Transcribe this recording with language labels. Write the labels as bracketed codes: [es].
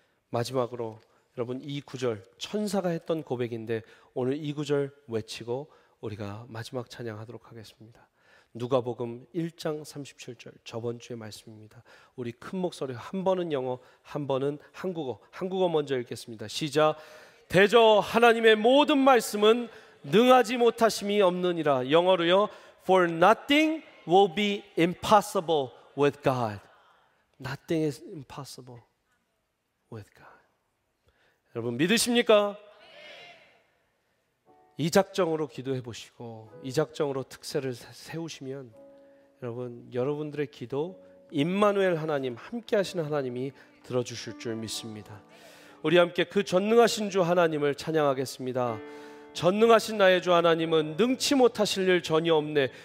[ko] 마지막으로 여러분, 이 구절 천사가 했던 고백인데 오늘 이 구절 외치고 우리가 마지막 찬양하도록 하겠습니다. 누가복음 1장 37절, 저번 주의 말씀입니다. 우리 큰 목소리, 한 번은 영어, 한 번은 한국어 먼저 읽겠습니다. 시작. 대저 하나님의 모든 말씀은 능하지 못하심이 없느니라. 영어로요. [en] For nothing will be impossible with God. Nothing is impossible with God. [ko] 여러분 믿으십니까? 이 작정으로 기도해 보시고 이 작정으로 특세를 세우시면 여러분들의 기도 임마누엘 하나님, 함께 하시는 하나님이 들어주실 줄 믿습니다. 우리 함께 그 전능하신 주 하나님을 찬양하겠습니다. 전능하신 나의 주 하나님은 능치 못하실 일 전혀 없네.